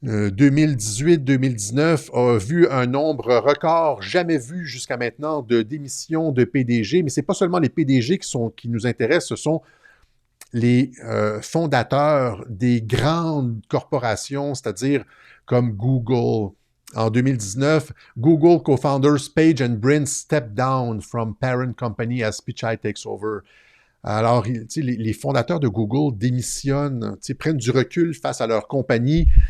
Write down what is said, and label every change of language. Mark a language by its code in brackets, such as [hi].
[fr] 2018-2019 a vu un nombre record jamais vu jusqu'à maintenant de démissions de PDG, mais ce n'est pas seulement les PDG qui nous intéressent, ce sont les fondateurs des grandes corporations, c'est-à-dire comme Google. [en] En 2019, Google co-founders Page and Brin stepped down from parent company as Pichai takes over. [fr] Alors, les fondateurs de Google démissionnent, prennent du recul face à leur compagnie.